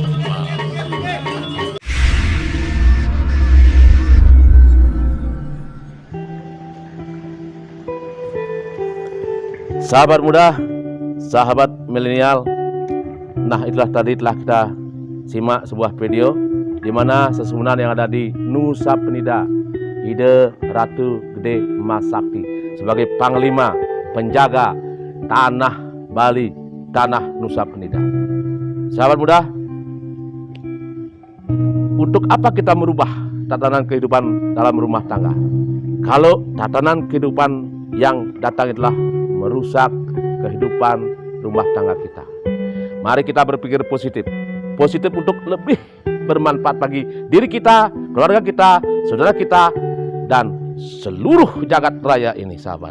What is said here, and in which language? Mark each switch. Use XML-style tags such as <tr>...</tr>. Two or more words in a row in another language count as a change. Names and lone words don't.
<id>Sahabat muda, sahabat milenial, nah itulah tadi telah kita simak sebuah video di mana Sesunan yang ada di Nusa Penida, Ide Ratu Gede Mas Sakti, sebagai panglima penjaga tanah Bali, tanah Nusa Penida. Sahabat muda, untuk apa kita merubah tatanan kehidupan dalam rumah tangga kalau tatanan kehidupan yang datang itulah merusak kehidupan rumah tangga kita? Mari kita berpikir positif, positif untuk lebih bermanfaat bagi diri kita, keluarga kita, saudara kita, dan seluruh jagat raya ini, sahabat.</id>